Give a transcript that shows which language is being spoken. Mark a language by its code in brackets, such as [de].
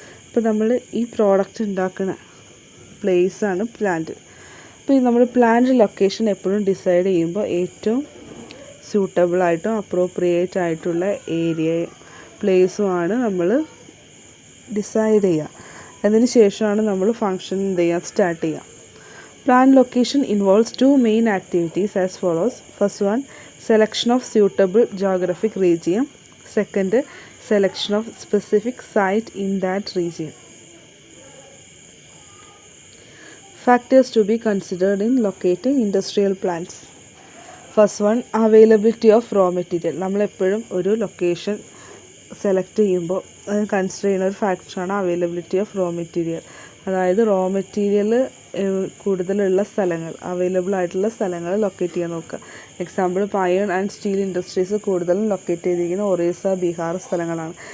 [ml] അപ്പോൾ നമ്മൾ ഈ പ്രോഡക്റ്റ് ഉണ്ടാക്കുന്ന പ്ലേസാണ് പ്ലാന്റ്. അപ്പോൾ നമ്മൾ പ്ലാന്റ് ലൊക്കേഷൻ എപ്പോഴും ഡിസൈഡ് ചെയ്യുമ്പോൾ ഏറ്റവും സ്യൂട്ടബിളായിട്ടും അപ്രോപ്രിയേറ്റ് ആയിട്ടുള്ള ഏരിയയും പ്ലേസുമാണ് നമ്മൾ ഡിസൈഡ് ചെയ്യുക. അതിന് ശേഷമാണ് നമ്മൾ ഫങ്ഷൻ സ്റ്റാർട്ട് ചെയ്യുക. [en] Plant location involves two main activities as follows. First one, selection of suitable geographic region. Second, selection of specific site in that region. Factors to be considered in locating industrial plants. First one, availability of raw material. [ml] നമ്മൾ എപ്പോഴും ഒരു location select ചെയ്യുമ്പോൾ consider ചെയ്യുന്ന ഒരു ഫാക്ടറാണ് availability of raw material. അതായത് raw material കൂടുതലുള്ള സ്ഥലങ്ങൾ, അവൈലബിൾ ആയിട്ടുള്ള സ്ഥലങ്ങൾ ലൊക്കേറ്റ് ചെയ്യാൻ നോക്കുക. എക്സാമ്പിൾ, ഇപ്പോൾ അയൺ ആൻഡ് സ്റ്റീൽ ഇൻഡസ്ട്രീസ് കൂടുതലും ലൊക്കേറ്റ് ചെയ്തിരിക്കുന്ന ഒറീസ, ബീഹാർ സ്ഥലങ്ങളാണ്.